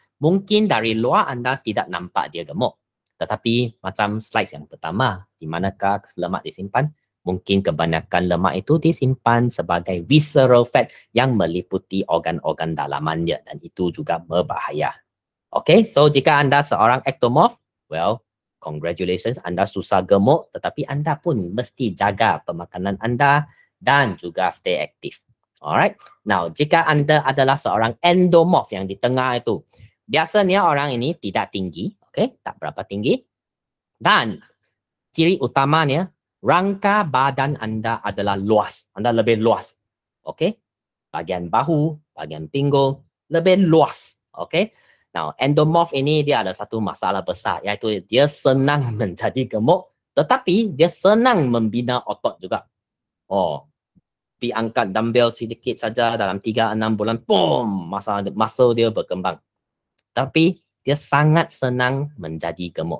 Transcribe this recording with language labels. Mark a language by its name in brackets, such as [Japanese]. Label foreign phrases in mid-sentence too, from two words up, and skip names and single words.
[Malay] Mungkin dari luar anda tidak nampak dia gemuk. Tetapi macam slide yang pertama, di manakah lemak disimpan? Mungkin kebanyakan lemak itu disimpan sebagai [English] visceral fat [Malay] yang meliputi organ-organ dalamannya dan itu juga berbahaya. [English] Okay, so [Malay] jika anda seorang ectomorph, [English] well, congratulations, [Malay] anda susah gemuk, tetapi anda pun mesti jaga pemakanan anda dan juga stay aktif. Alright, now jika anda adalah seorang endomorph yang di tengah itu, biasanya orang ini tidak tinggi, okay, tak berapa tinggi, dan ciri utamanya rangka badan anda adalah luas, anda lebih luas, okay, bagian bahu, bagian pinggul lebih luas, okay. Now, endomorph ini dia ada satu masalah besar, iaitu dia senang menjadi gemuk, tetapi dia senang membina otot juga. Oh, pergi angkat dumbbell sedikit saja dalam 3-6 bulan, boom, muscle dia berkembang. Tapi dia sangat senang menjadi gemuk.